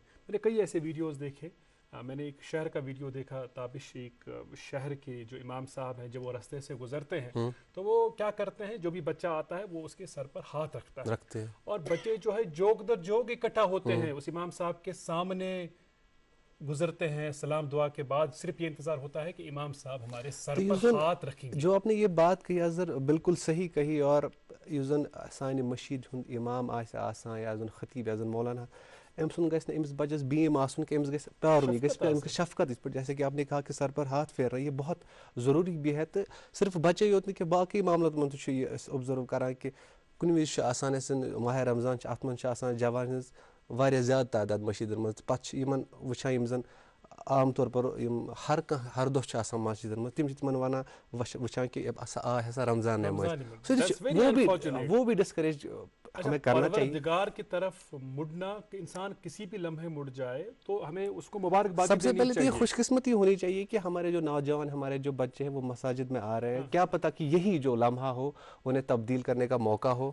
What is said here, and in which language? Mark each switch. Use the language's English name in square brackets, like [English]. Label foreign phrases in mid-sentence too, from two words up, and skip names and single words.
[Urdu] میں نے کئی ایسے ویڈیوز دیکھے، میں نے ایک شہر کا ویڈیو دیکھا، تابش ایک شہر کے جو امام صاحب ہیں جب وہ رستے سے گزرتے ہیں تو وہ کیا کرتے ہیں، جو بھی بچہ آتا ہے وہ اس کے سر پر ہاتھ رکھتا ہے، اور بچے جو ہے جوگ در جوگ اکٹھا ہوتے ہیں اس امام صاحب کے سامنے گزرتے ہیں، سلام دعا کے بعد صرف یہ انتظار ہوتا ہے کہ امام صاحب ہمارے سر پر ہاتھ رکھیں گے۔ جو آپ نے یہ بات کہی اظہر بالکل صحیح کہی، [Kashmiri] اور یُس زن سانہِ مشید ہُنٛد امام آسہِ آسان یا زن خطیب یا زن مولانا، أمۍ سُنٛد گژھِ نہٕ أمِس بچس بیٖم آسُن کہ أمِس گژھِ پیارُن، یہ گژھِ أمِس شفقت [Urdu] اس پر، جیسے کہ آپ نے کہا کہ سر پر ہاتھ پھیرنا یہ بہت ضروری بھی ہے۔ تو صرف بچے [Kashmiri] یوت نہیں کہ باقی معاملات منٛز تہِ چھُ یہ أسۍ اوبزرو کران کہ کُنہِ وِزِ چھُ آسان اَسہِ ماہِ رمضان چھُ، اَتھ منٛز چھِ آسان جوان ہٕنٛز واریاہ زیادٕ تعداد مشیٖدن منٛز، پتہٕ چھِ یِمن وٕچھان یِم زن عام طور پر یِم ہر کانٛہہ ہر دۄہ چھِ آسان مسجدن منٛز، تِم چھِ تِمن ونان وٕچھان کہ ہسا آے ہسا رمضان نماز، سُہ تہِ چھُ [Urdu] وہ بھی ڈسکریج ہمیں کرنا چاہیے۔ پروردگار کی طرف مڑنا، کہ انسان کسی بھی لمحے مڑ جائے تو ہمیں اس کو مبارکباد سب سے دینی پہلے تو یہ چاہیے۔ خوش قسمتی ہونی چاہیے کہ ہمارے جو نوجوان، ہمارے جو بچے ہیں وہ مساجد میں آ رہے ہیں، کیا پتہ کہ یہی جو لمحہ ہو انہیں تبدیل کرنے کا موقع ہو۔